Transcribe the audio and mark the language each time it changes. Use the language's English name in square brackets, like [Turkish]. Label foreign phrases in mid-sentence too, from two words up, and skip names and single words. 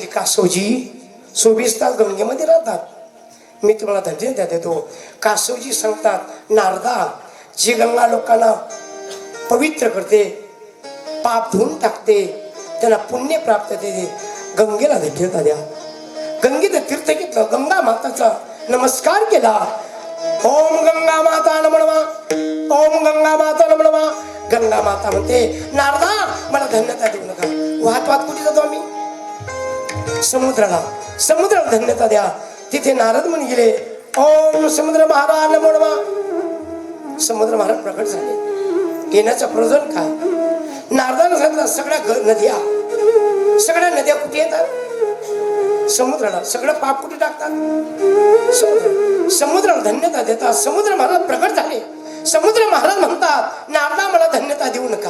[Marathi] कासवजी 24 तास गंगेमध्ये राहतात, मी तुम्हाला धन्यता देतो. कासवजी सांगतात नारदा जी गंगा लोकांना पवित्र करते, पाप धुवून टाकते, त्यांना पुण्य प्राप्त होते, गंगेला धन्यता द्या. गंगेचं तीर्थ घेतलं. गंगा माताचा नमस्कार केला. [Sanskrit] ओम गंगा माता नमो नमः. ओम गंगा माता नमो नमः. [Marathi] गंगा माता म्हणते नारदा मला धन्यता देऊ नका. वाहत वाहत कुठे जातो आम्ही? समुद्राला. समुद्राला धन्यता द्या. तिथे नारद म्हणून गेले. [Sanskrit] ओम समुद्र महाराज नमो नमः. [Marathi] समुद्र महाराज प्रकट झाले. येण्याचं प्रयोजन काय? नारदानं सांगितलं सगळ्या नद्या, सगळ्या नद्या कुठे येतात? समुद्राला. सगळं पाप कुठे टाकतात? समुद्र. समुद्राला धन्यता देतात. समुद्र महाराज प्रकट झाले. समुद्र महाराज म्हणतात नारदा मला धन्यता देऊ नका.